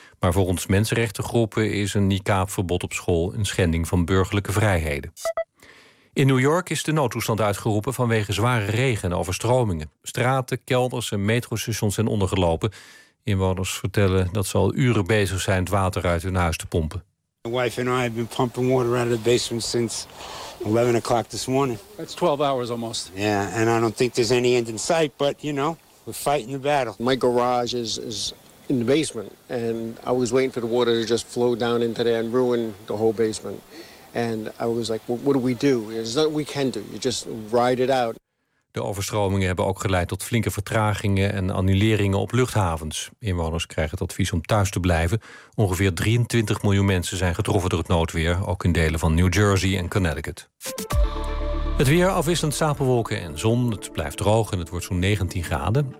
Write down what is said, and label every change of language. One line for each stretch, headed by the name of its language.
Dutch: Maar volgens mensenrechtengroepen is een niqabverbod op school een schending van burgerlijke vrijheden. In New York is de noodtoestand uitgeroepen vanwege zware regen en overstromingen. Straten, kelders en metrostations zijn ondergelopen. Inwoners vertellen dat ze al uren bezig zijn het water uit hun huis te pompen.
English: My wife and I have been pumping water out of the basement since 11 o'clock this morning. That's 12 hours almost. Yeah, and I don't think there's any end in sight, but you know, we're fighting the battle. My garage is in the basement, and I was waiting for the water to just flow down into there and ruin the whole basement. And I was like, well, what do we do? There's nothing we can do. You just ride it out.
Dutch: De overstromingen hebben ook geleid tot flinke vertragingen en annuleringen op luchthavens. Inwoners krijgen het advies om thuis te blijven. Ongeveer 23 miljoen mensen zijn getroffen door het noodweer, ook in delen van New Jersey en Connecticut. Het weer afwisselend stapelwolken en zon. Het blijft droog en het wordt zo'n 19 graden.